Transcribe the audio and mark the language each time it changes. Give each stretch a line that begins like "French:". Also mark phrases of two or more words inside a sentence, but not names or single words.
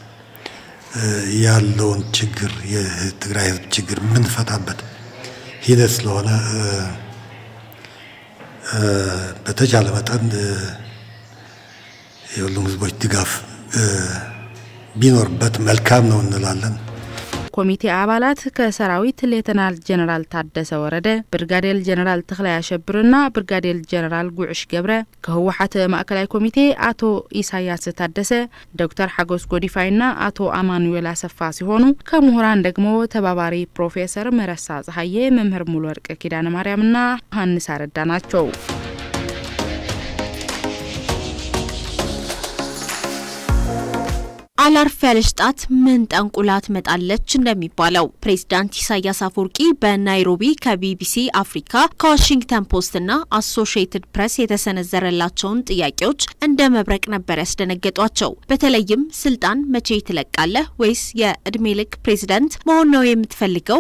Amharic: ያለውን ችግር የትግራይ ህዝብ ችግር የምንፈታበት ሂደት ስለሆነ በተቻለ መጠን የሁሉም ህዝቦች ድጋፍ ቢኖርበት መልካም ነው እንላለን። ኮሚቴ አባላት ከሰራዊት ሌተናል ጀነራል ታደሰ ወረደ፣ ብርጋዴር ጀነራል ተክላይ አሸብርና ብርጋዴር ጀነራል ጉዕሽ ገብረ፣ ከህወሓት ማዕከላዊ ኮሚቴ አቶ ኢሳያስ ታደሰ፣ ዶክተር ሐጎስ ጎዲፋይና አቶ አማኑኤል አሰፋ ሲሆኑ ከምሁራን ደግሞ ተባባሪ ፕሮፌሰር መረሳ ፀሐዬ፣ መምህር ሙሉ ወርቅ ኪዳነ ማርያምና ዮሐንስ አረዳ ናቸው። አላርፍ ያለች ጣት ምን ጠንቁላት መጣለች እንደሚባለው ፕሬዝዳንት ኢሳያስ አፈወርቂ በናይሮቢ ከቢቢሲ አፍሪካ ከዋሽንግተን ፖስትና አሶሺየትድ ፕሬስ የተሰነዘረላቸውን ጥያቄዎች እንደ መብረቅ ነበር ያስደነገጧቸው። በተለይም ስልጣን መቼ ትለቃለህ ወይስ የእድሜ ልክ ፕሬዝዳንት መሆን ነው የምትፈልገው?